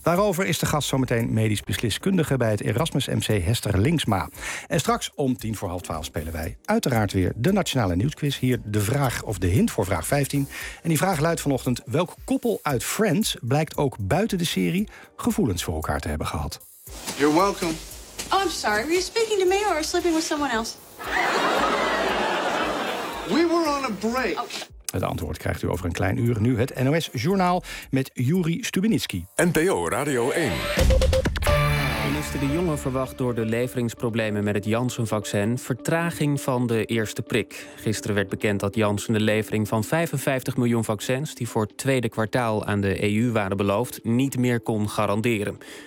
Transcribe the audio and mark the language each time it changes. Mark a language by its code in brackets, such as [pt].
[nl] Daarover is de gast zometeen medisch beslisskundige bij het Erasmus MC, Hester Linksma. En straks om 11:50 spelen wij uiteraard weer de Nationale Nieuwsquiz. Hier de vraag of de hint voor vraag 15. En die vraag luidt vanochtend: welk koppel uit Friends blijkt ook buiten de serie gevoelens voor elkaar te hebben gehad? [en] You're welcome. Oh, I'm sorry. Were you speaking to me or sleeping with someone else? We were on a break. [nl] Het antwoord krijgt u over een klein uur. Nu het NOS Journaal met Juri Stubenitski. NPO Radio 1. Minister De Jonge verwacht door de leveringsproblemen met het Janssen-vaccin vertraging van de eerste prik. Gisteren werd bekend dat Janssen de levering van 55 miljoen vaccins die voor het tweede kwartaal aan de EU waren beloofd niet meer kon garanderen.